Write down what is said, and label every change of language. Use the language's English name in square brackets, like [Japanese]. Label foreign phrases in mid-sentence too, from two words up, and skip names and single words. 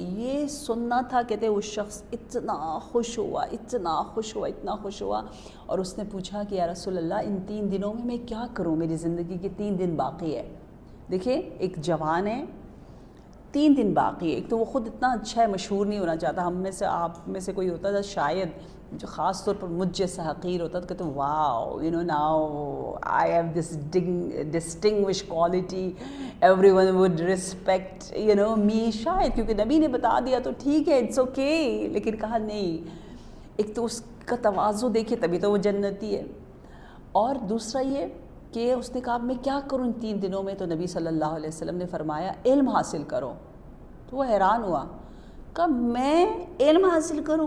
[Urdu] یہ سننا تھا، کہتے وہ شخص اتنا خوش ہوا، اتنا خوش ہوا، اتنا خوش ہوا، اور اس نے پوچھا کہ [Arabic] یا رسول اللہ، [Urdu] ان 3 دنوں میں کیا کروں؟ میری زندگی کے 3 دن باقی ہے۔ دیکھیں، ایک جوان ہے، 3 دن باقی ہے، ایک تو وہ خود اتنا اچھا ہے، مشہور نہیں ہونا چاہتا، ہم میں سے، آپ میں سے کوئی ہوتا تھا شاید جو خاص طور پر مجھ جیسا حقیر ہوتا تو کہتے واو، [English] Now I have this distinguish quality, everyone would respect me, [Urdu] شاید کیونکہ نبی نے بتا دیا تو ٹھیک ہے، [English] It's okay, [Urdu] لیکن کہا نہیں، ایک تو اس کا تواضع دیکھیے، تبھی تو وہ جنتی ہے، اور دوسرا یہ کہ اس نے کہا میں کیا کروں ان 3 دنوں میں؟ تو نبی [Arabic] صلی اللہ علیہ وسلم [Urdu] نے فرمایا علم حاصل کرو۔ تو وہ حیران ہوا، کہا میں علم حاصل کروں؟